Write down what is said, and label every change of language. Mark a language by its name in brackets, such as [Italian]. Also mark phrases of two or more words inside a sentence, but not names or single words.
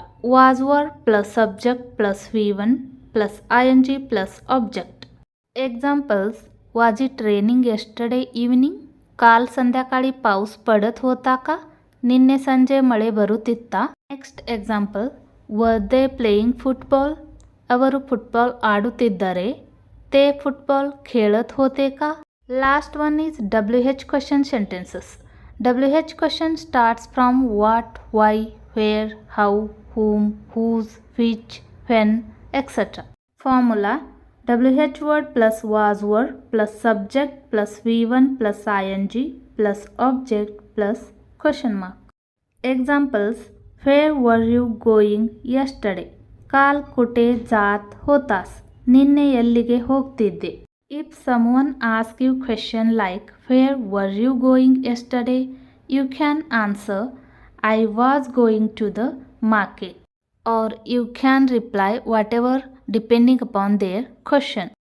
[English] Was were plus subject plus V1 plus ing plus object. Examples: Was it raining yesterday evening? [Marathi] काल संध्याकाळी पाऊस पडत होता का? [Kannada] ನಿನ್ನೆ ಸಂಜೆ ಮಳೆ ಬರುತ್ತಿತ್ತಾ? [English] Next example, were they playing football? [Kannada] ಅವರು ಫುಟ್ಬಾಲ್ ಆಡುತ್ತಿದ್ದರೆ. [Marathi] ते फुटबॉल खेळत होते का? [English] Last one is WH question sentences. WH question starts from what, why, where, how, whom, whose, which, when, etc. Formula: WH word plus was were plus subject plus V1 plus ing plus object plus question mark. Examples: Where were you going yesterday? [Marathi] काल कुठे जात होतास? [Kannada] ನಿನ್ನೆ ಎಲ್ಲಿಗೆ ಹೋಗ್ತಿದ್ದೆ? [English] If someone asks you question like where were you going yesterday, you can answer I was going to the market, or you can reply whatever depending upon their question.